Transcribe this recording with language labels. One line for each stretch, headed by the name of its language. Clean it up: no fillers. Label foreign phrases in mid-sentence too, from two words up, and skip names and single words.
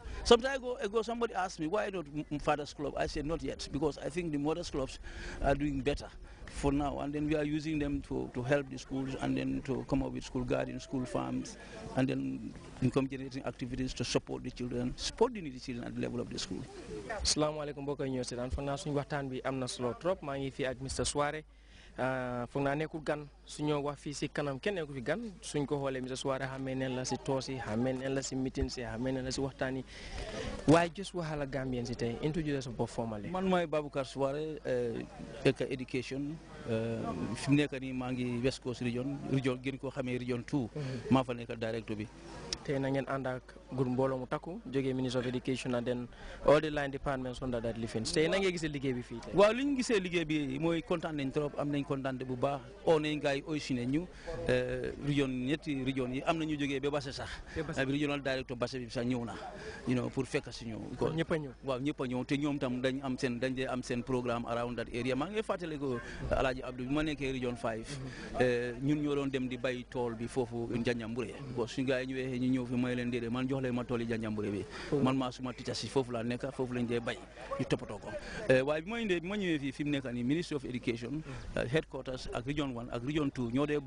English: Some time ago, somebody asked me, why not fathers club? I said, not yet, because I think the modest clubs are doing better for now, and then we are using them to help the schools, and then to come up with school gardens, school farms, and then income generating activities to support the children, support the needy children at the level of the school.
Wolof: Assalamu alaikum mbokk yi ñoo seetaan foog naa suñu waxtaan bi am na solo trop maa ngi fi ak Mr Suareh foog naa nekkul gan suñoo wax fii si kanam kenn nekku fi gan suñ ko xoolee Mr Suareh xamee neen la si toos yi xamee neen la si meeting si xamee neen la si waxtaan yi waaye just waxal ak Gambien si tey
English: introduce yourself formally.
Wolof: Man maay Baboucarr Suareh Eka Education fi mu nekk nii maa ngi West Coast region gën koo xamee region 2 maa fa nekk directeur bi. tey na ngeen ànd ak gur mbooloo mu takku jógee
English: Ministry of Education and then all the line departments under that
Wolof: lifins tey na ngeen gisee liggéey bi fii tey. waaw li ñu gisee liggéey bi mooy kontaan nañ trop am nañ kontaan bu baax oo nañ gars yi aussi ne ñu ñetti région yi am na ñu jógee ba Basse sax regional directeur Basse bi sax ñëw na pour fekk si ñëw. ñëpp a ñëw waaw ñëpp a ñëw te ñoom tam dañ am seen programme
English: around that area
Wolof: maa ngi fàttali ko Alaaji Abdou bi ma nekkee region 5 ñun ñoo doon dem di bay tool bi foofu Janjanbureh parce que suñu gars yi ñëwee ñu ñëw fi may leen déedéet man jox leen ma tool yi Janjanbureh bi man maa suma ticca si foofu laa nekk foofu lañ dee bay ñu toppatoo ko waaye bi ma ñëwee fii fi mu nekk nii Ministry of Education headquarters ak region 1 ak region 2 ñoo dee